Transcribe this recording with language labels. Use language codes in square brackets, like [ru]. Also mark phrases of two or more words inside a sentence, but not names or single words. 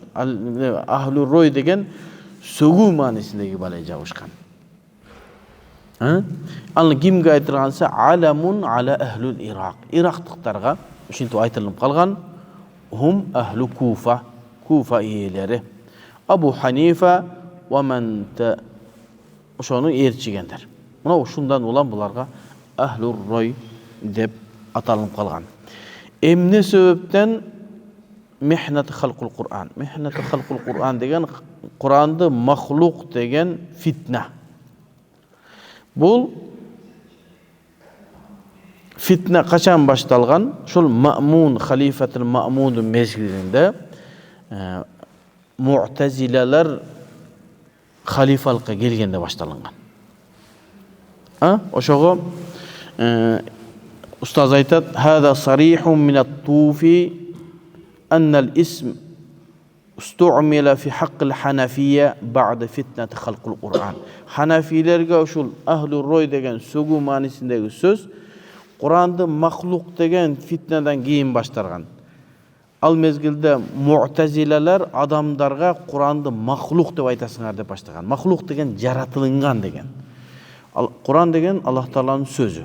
[ar] أهل الرأي [ky] деген сөгүү маанисиндеги бале жабышкан. Аны кимге айтылганса, [ar] علم على أهل العراق. [ky] Ирактыктарга ушинтип айтылып калган. [ar] هم أهل الكوفة, [ky] Куфа ээлери. Абу Ханифа [ar] ومن [ky] ошону ээрчигендер. Мына ушундан улам буларга [ar] أهل الرأي [ky] деп аталып калган. Эмне себептен [ar] محنة خلق القرآن. محنة خلق القرآن [ky] деген Куранды махлук деген фитна. Бул фитна качан башталган? Ушул Маъмун, халифатул Маъмундун мезгилинде Муътазилалар халифалыкка келгенде башталган. Ошого устаз айтат: [ar] "هذا صريح من الطوفي أن الاسم استعمل في حق الحنفية بعد فتنة خلق القرآن." [ky] Ханафилерге ушул [ar] أهل الرأي [ky] деген сөгүү маанисиндеги сөз Куранды махлук деген фитнадан кийин башталган. Ал мезгилде Муътазилалар адамдарга Куранды махлук деп айтасыңар деп баштаган. Махлук деген жаратылынган деген. Куран деген Аллах Тааланын сөзү.